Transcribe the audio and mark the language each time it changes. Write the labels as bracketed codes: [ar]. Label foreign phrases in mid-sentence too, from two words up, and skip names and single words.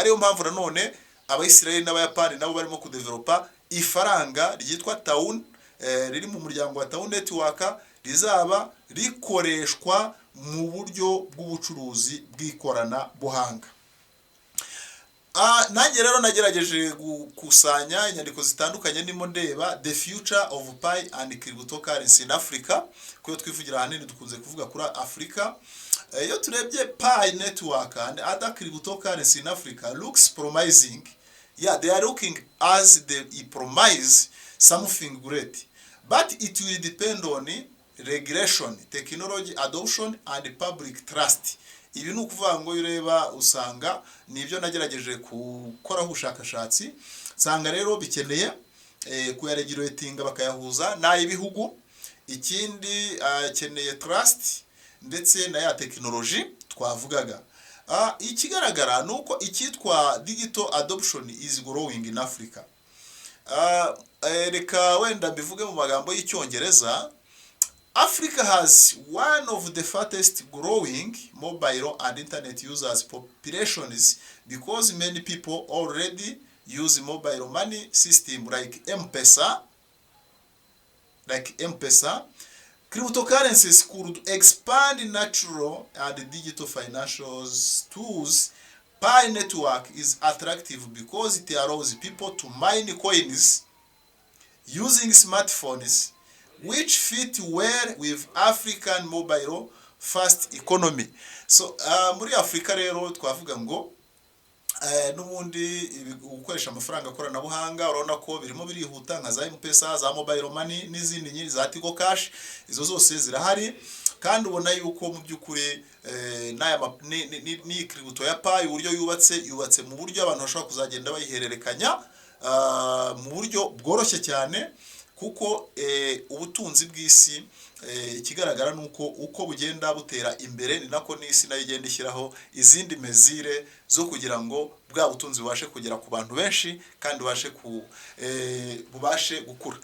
[rw] Ariyo mpamvu nanone Abayisiraheli n'Abayapani nabo barimo kudevelopa ifaranga ryitwa Taun, riri mu muryango wa Taun Network, rizaba rikoreshwa mu buryo bw'ubucuruzi bw'ikoranabuhanga. Nanjye rero nagerageje gukusanya inyandiko zitandukanye ndimo ndeba [en] the future of Pi and cryptocurrency in Africa, [rw] kuko twivugira ahanini dukunze kuvuga kuri Africa. Iyo turebye [en] Pi network and other cryptocurrency in Africa looks promising. Yeah, they are looking as they promise something great, but it will depend on regulation, technology adoption and public trust. [rw] Ibi ni ukuvuga ngo ureba usanga nibyo nagerageje gukora ubushakashatsi, nsanga rero bikeneye kuyaregulatinga bakayahuza n'ay'ibihugu. Ikindi akeneye trust ndetse na ya technology twavugaga. Ikigaragara nuko icyitwa [en] digital adoption is growing in Africa. [rw] Reka wenda bivuge mu magambo y'Icyongereza. [en] Africa has one of the fastest growing mobile and internet users populations, because many people already use mobile money system like M-Pesa. Cryptocurrencies could expand natural and digital financial tools. Pi network is attractive because it allows people to mine coins using smartphones, which fit well with African mobile fast economy. [rw] So muri Afrika rero twavuga ngo n'ubundi gukoresha amafaranga koranabuhanga, urabona ko birimo birihuta nka za M-Pesa, za [en] mobile money [rw] n'izindi nyiri za Tigo Cash, izo zose zirahari. Kandi ubona yuko mu by'ukuri ni crypto ya Pi uburyo yubatse mu buryo abantu bashobora kuzagenda bayihererekanya mu buryo bworoshye cyane, kuko ubutunzi bw'isi ikigaragara nuko uko bugenda butera imbere ni nako n'isi nayo igenda ishyiraho izindi mezire zo kugira ngo bwa butunzi bubashe kugera ku bantu benshi kandi bubashe gukura.